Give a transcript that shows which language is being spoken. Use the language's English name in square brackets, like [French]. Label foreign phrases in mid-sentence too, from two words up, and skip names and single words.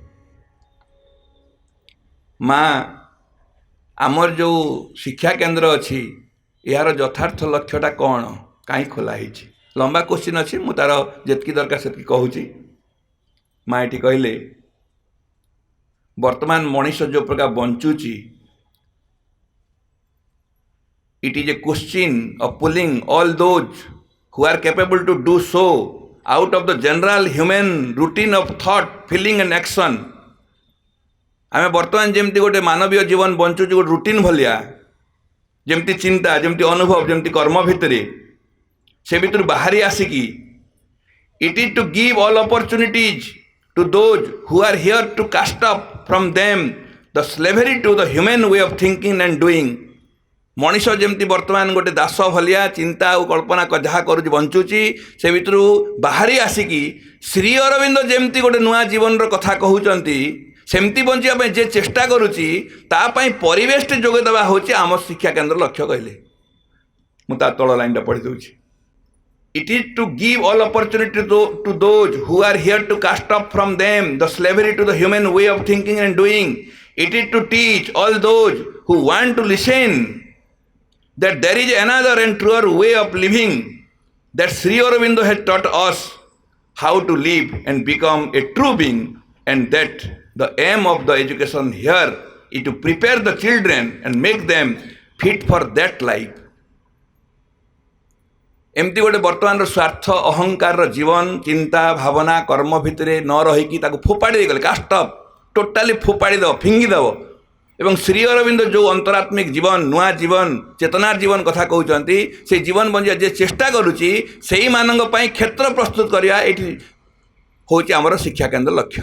[Odia] ମା, ଆମର ଯେଉଁ ଶିକ୍ଷା କେନ୍ଦ୍ର ଅଛି, ଏହାର ଯଥାର୍ଥ ଲକ୍ଷ୍ୟଟା କ'ଣ, କାହିଁ ଖୋଲା ହେଇଛି? ଲମ୍ବା କୋଶ୍ଚିନ୍ ଅଛି, ମୁଁ ତାର ଯେତିକି ଦରକାର ସେତିକି କହୁଛି। ମା ଏଠି କହିଲେ, ବର୍ତ୍ତମାନ ମଣିଷ ଯେଉଁ ପ୍ରକାର ବଞ୍ଚୁଛି, [English] it is a question of pulling all those who are capable to do so out of the general human routine of thought, feeling and action। [Odia] ଆମେ ବର୍ତ୍ତମାନ ଯେମିତି ଗୋଟେ ମାନବୀୟ ଜୀବନ ବଞ୍ଚୁଛୁ, ଗୋଟେ ରୁଟିନ୍ ଭଳିଆ, ଯେମିତି ଚିନ୍ତା, ଯେମିତି ଅନୁଭବ, ଯେମିତି କର୍ମ ଭିତରେ, ସେ ଭିତରୁ ବାହାରି ଆସିକି, [English] it is to give all opportunities to those who are here to cast off from them the slavery to the human way of thinking and doing। [Odia] ମଣିଷ ଯେମିତି ବର୍ତ୍ତମାନ ଗୋଟେ ଦାସ ଭଳିଆ ଚିନ୍ତା ଆଉ କଳ୍ପନା ଯାହା କରୁଛି ବଞ୍ଚୁଛି, ସେ ଭିତରୁ ବାହାରି ଆସିକି ଶ୍ରୀ ଅରବିନ୍ଦ ଯେମିତି ଗୋଟେ ନୂଆ ଜୀବନର କଥା କହୁଛନ୍ତି, ସେମିତି ବଞ୍ଚିବା ପାଇଁ ଯେ ଚେଷ୍ଟା କରୁଛି, ତା ପାଇଁ ପରିବେଶଟି ଯୋଗାଇ ଦେବା ହେଉଛି ଆମ ଶିକ୍ଷା କେନ୍ଦ୍ର ଲକ୍ଷ୍ୟ। କହିଲେ, ମୁଁ ତା ତଳ ଲାଇନଟା ପଢ଼ି ଦେଉଛି। [English] It is to give all opportunity to those who are here to cast off from them the slavery to the human way of thinking and doing। It is to teach all those who want to listen that there is another and truer way of living, that Sri Aurobindo has taught us how to live and become a true being, and that the aim of the education here is to prepare the children and make them fit for that life। [Odia] ଏମିତି ଗୋଟେ ବର୍ତ୍ତମାନ ସ୍ୱାର୍ଥ ଅହଂକାର ଜୀବନ ଚିନ୍ତା ଭାବନା କର୍ମ ଭିତର ନ ରହିକି ଫୋପାଡ଼ି ଦେଗଲେ, [English] cast off totally [Odia] ଫୋପାଡ଼ି ଦବ, ଫିଙ୍ଗି ଦବ। ଏବଂ ଶ୍ରୀ ଅରବିନ୍ଦ ଯୋ ଅନ୍ତରାତ୍ମିକ ଜୀବନ, ନୂଆ ଜୀବନ, ଚେତନାର ଜୀବନ କଥା କହନ୍ତେ, ସେ ଜୀବନ ବଞ୍ଚା ଯେ ଚେଷ୍ଟା କରୁଛି, ସେ କ୍ଷେତ୍ର ପ୍ରସ୍ତୁତ କରିବା ଏ ହୁଁ ଆମର ଶିକ୍ଷା କେନ୍ଦ୍ର ଲକ୍ଷ୍ୟ।